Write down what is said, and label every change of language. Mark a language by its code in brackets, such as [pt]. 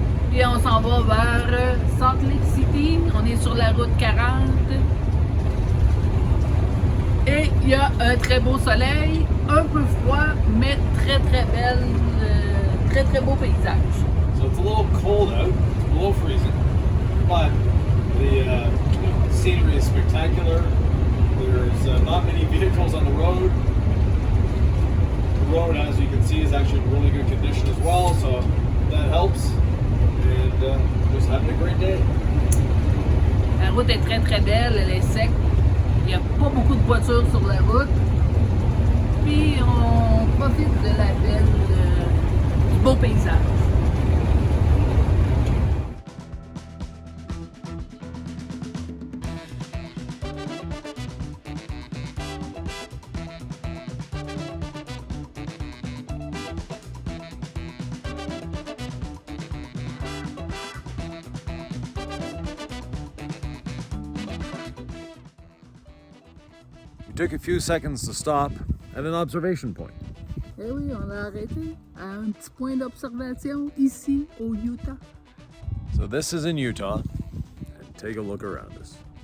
[fr] Puis on s'en va vers Salt Lake City. On est sur la route 40. Et il y a un très beau soleil, un peu froid, mais très très belle, très beau paysage. [en] So it's a little cold out, below freezing, but the scenery is spectacular. There's not many vehicles on the road. The road, as you can see, is actually in really good condition as well, so that helps. And just having a great day. [fr] La route est très belle, elle est sec. Il n'y a pas beaucoup de voitures sur la route. Puis on profite de la belle, du beau paysage. [en] We took a few seconds to stop at an observation point. [fr] Eh oui, on a arrêté à un petit point d'observation ici au Utah. [en] So this is in Utah, and take a look around us.